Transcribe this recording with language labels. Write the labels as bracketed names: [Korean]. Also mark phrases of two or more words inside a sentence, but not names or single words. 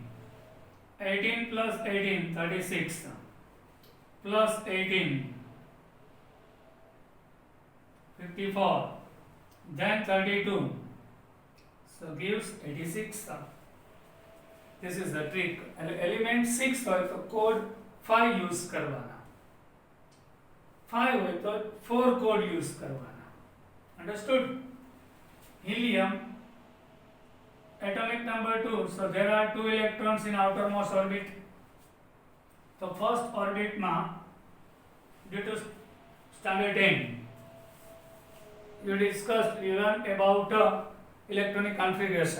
[English] 18 plus 18, 36. Plus 18, 54. Then 32. So gives 86. This is the trick. Element 6 [Gujarati] હોય તો [English] code 5 use કરવાના. [Gujarati] 5 હોય તો 4 [English] code use [Gujarati] કરવાના. [English] Understood? Helium, atomic number 2. So there are 2 electrons in outermost orbit. So first orbit ma, due to standard 10, you learned about electronic configuration.